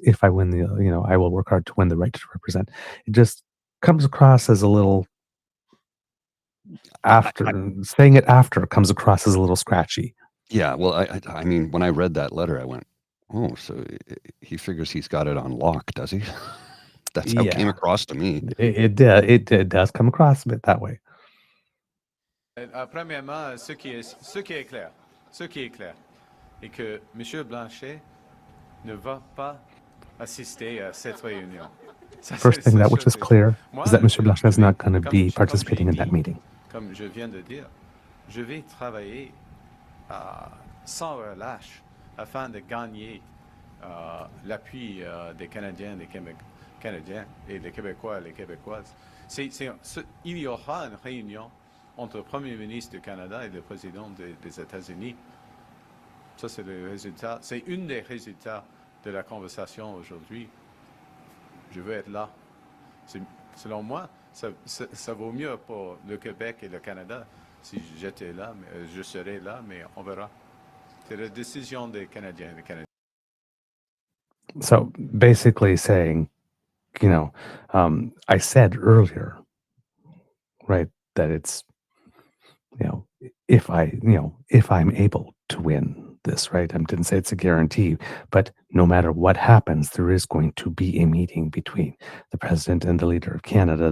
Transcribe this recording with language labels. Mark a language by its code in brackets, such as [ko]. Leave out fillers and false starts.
[en] If I win I will work hard to win the right to represent. It just comes across as a little, saying it after comes across as a little scratchy. Yeah, well, I mean, when I read that letter, I went, Oh, so he figures he's got it on lock, does he? That's how it came across to me. It does come across a bit that way. [fr] Premièrement, ce qui est clair, est que M. Blanchet ne va pas assister à cette réunion. [en] First thing that which is clear is that Mr. Blanchet is not going to be participating in that meeting. [fr] Comme je viens de dire, je vais travailler sans relâche afin de gagner l'appui des Canadiens, des Canadiens et des Québécois et des Québécoises. Il y aura une réunion entre le Premier ministre du Canada et le Président des États-Unis. Ça, c'est le résultat. C'est un des résultats de la conversation aujourd'hui. Je veux être là. Selon moi, ça vaut mieux pour le Québec et le Canada si j'étais là, je serais là, mais on verra. C'est la décision des Canadiens et des Canadiens. [en] So basically saying, I said earlier, right, that it's, if I'm able to win this, right? I didn't say it's a guarantee, but no matter what happens, there is going to be a meeting between the president and the leader of Canada.